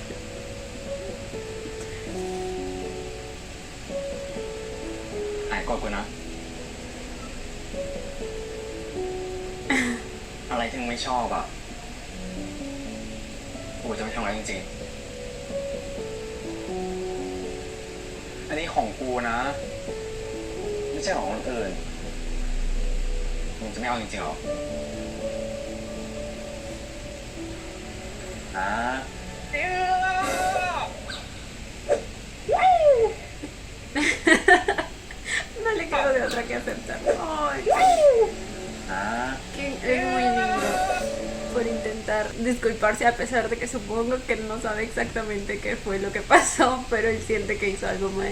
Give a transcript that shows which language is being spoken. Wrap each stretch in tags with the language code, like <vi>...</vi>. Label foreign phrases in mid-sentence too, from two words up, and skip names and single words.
<th>ไอ้กดกูนะ อะไรที่มึงไม่ชอบอ่ะ กูจะไม่ทำอะไรจริงๆ อันนี้ของกูนะ ไม่ใช่ของคนอื่น มึงจะไม่เอาจริงๆหรออ่ะ</th> <es>No le quedó de otra que aceptar. Ay,</es> <th>อ่ะ</th> <es>que es muy lindo por intentar disculparse a pesar de que supongo que no sabe exactamente qué fue lo que pasó, pero él siente que hizo algo mal.</es>